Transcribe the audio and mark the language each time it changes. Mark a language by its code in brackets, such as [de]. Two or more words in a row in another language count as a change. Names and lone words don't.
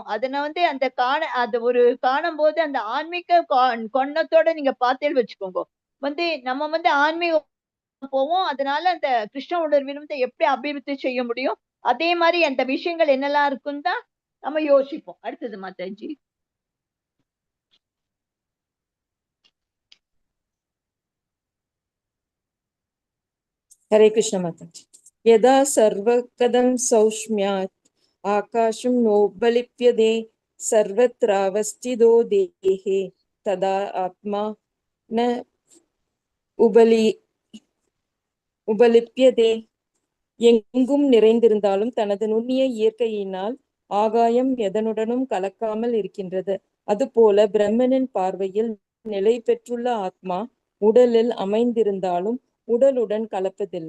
[ta] அதனை அந்த அது ஒரு காணும் போது அந்த ஆன்மீக கொண்ணத்தோட நீங்க பார்த்தேன்னு வச்சுக்கோங்க. நம்ம ஆன்மீக போவோம். அதனால அந்த கிருஷ்ண உணர்வில் எப்படி அபிவிருத்தி செய்ய முடியும், அதே மாதிரி அந்த விஷயங்கள் என்னெல்லாம் இருக்குன்னு தான் நம்ம யோசிப்போம். அடுத்தது மாதாஜி. [sa] हरे कृष्ण माताजी। यदा सर्वकदं सौष्म्यात् आकाशं नोपलिप्यते सर्वत्रावस्थितो देहे तदा आत्मा न உபலிப்பியதே. [ta] எங்கும் நிறைந்திருந்தாலும் தனது நுண்ணிய இயற்கையினால் ஆகாயம் எதனுடனும் கலக்காமல் இருக்கின்றது. அதுபோல பிரம்மனின் பார்வையில் நிலை பெற்றுள்ள ஆத்மா உடலில் அமைந்திருந்தாலும் உடலுடன் கலப்பதில்லை.